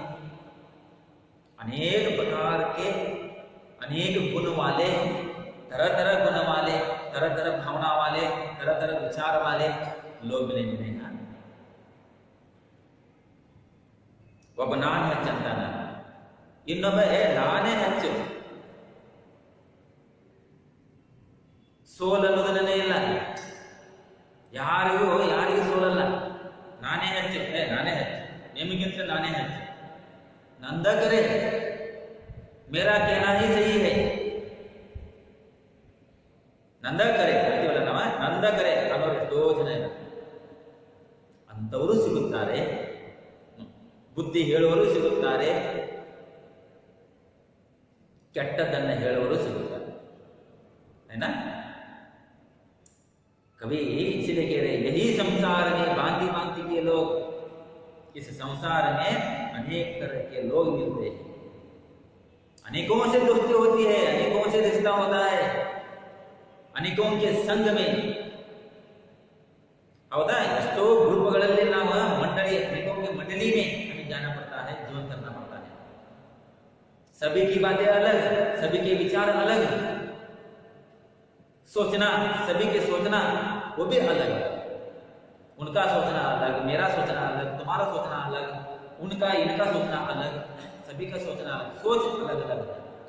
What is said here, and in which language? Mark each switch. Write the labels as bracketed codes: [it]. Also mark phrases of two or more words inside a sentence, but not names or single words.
[hi] अनेक प्रकार के, अनेक गुण वाले, तरह तरह गुण वाले, तरह तरह भावना वाले, तरह तरह विचार वाले लोग मिलेंगे ना। [kn] ಒಬ್ಬ ನಾನು ಹೆಚ್ಚಂತಾನ, ಇನ್ನೊಬ್ಬ ನಾನೇ ಹೆಚ್ಚು, ಸೋಲನ್ನುವುದನ್ನೇ ಇಲ್ಲ, ಯಾರಿಗೂ ಸೋಲಲ್ಲ, ನಾನೇ ಹೆಚ್ಚು, ನಾನೇ ಹೆಚ್ಚು, ನಿಮಗಿಂತ ನಾನೇ ಹೆಚ್ಚು, ನಂದ ಕರೆ, [hi] मेरा कहना ही सही है, [kn] ನಂದ ಕರೆ ಅಂತೀವಲ್ಲ ನಾವು, ನಂದ ಕರೆ ಅನ್ನೋರು ಎಷ್ಟೋ ಜನ ಇಲ್ಲ. ಅಂಥವರು ಸಿಗುತ್ತಾರೆ, ಬುದ್ಧಿ ಹೇಳುವವರು ಸಿಗುತ್ತಾರೆ, ಕೆಟ್ಟದ್ದನ್ನು ಹೇಳುವವರು ಸಿಗುತ್ತಾರೆ, [hi] है ना? कभी इसलिए कह रहे, यही संसार में भांति भांति के लोग, इस संसार में अनेक तरह के लोग मिलते हैं, अनेकों से दोस्ती होती है, अनेकों से रिश्ता होता है, अनेकों के संग में, हौदा? [kn] ಎಷ್ಟೋ ಗ್ರೂಪ್ಗಳಲ್ಲಿ ನಾವು [hi] मंडली, अनेकों के मंडली में हमें जाना पड़ता है, जीवन करना पड़ता है। सभी की बातें अलग, सभी के विचार अलग, सोचना, सभी के सोचना वो भी अलग, उनका सोचना अलग, मेरा सोचना अलग, तुम्हारा सोचना अलग, उनका इनका सोचना अलग, सभी का सोचना अलग, सोच अलग अलग है।